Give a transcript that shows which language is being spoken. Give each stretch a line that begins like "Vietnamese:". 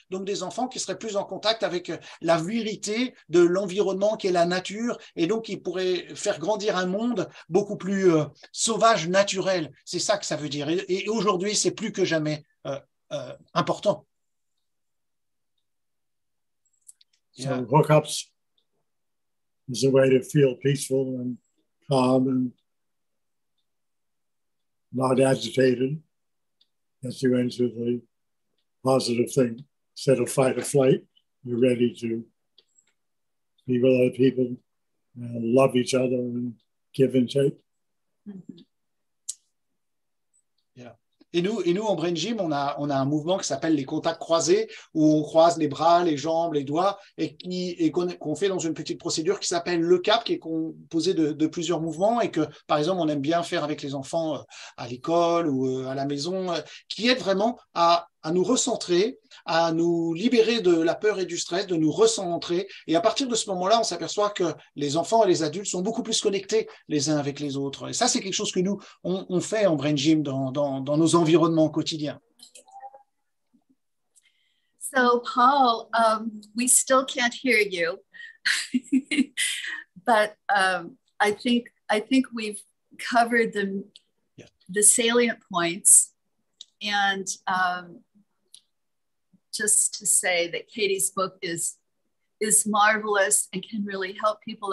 French: Donc des enfants qui seraient plus en contact avec la virilité de l'environnement qui est la nature et donc qui pourraient faire grandir un monde beaucoup plus sauvage, naturel. C'est ça que ça veut dire. Et aujourd'hui, c'est plus que jamais important.
English: So hookups is a way to feel peaceful and calm and not agitated. Gets you into the positive thing. Instead of fight or flight, you're ready to be with other people and love each other and give and take. Mm-hmm. Yeah.
French: Et nous, en Brain Gym, on a un mouvement qui s'appelle les contacts croisés, où on croise les bras, les jambes, les doigts, et qu'on fait dans une petite procédure qui s'appelle le cap, qui est composé de plusieurs mouvements, et que, par exemple, on aime bien faire avec les enfants à l'école ou à la maison, qui aide vraiment à nous recentrer, à nous libérer de la peur et du stress, de nous recentrer. Et à partir de ce moment-là, on s'aperçoit que les enfants et les adultes sont beaucoup plus connectés les uns avec les autres. Et ça, c'est quelque chose que nous, on fait en Brain Gym dans nos environnements quotidiens.
English: So, Paul, we still can't hear you, but I think we've covered the salient points. And just to say that Katy's book is marvelous and can really help people.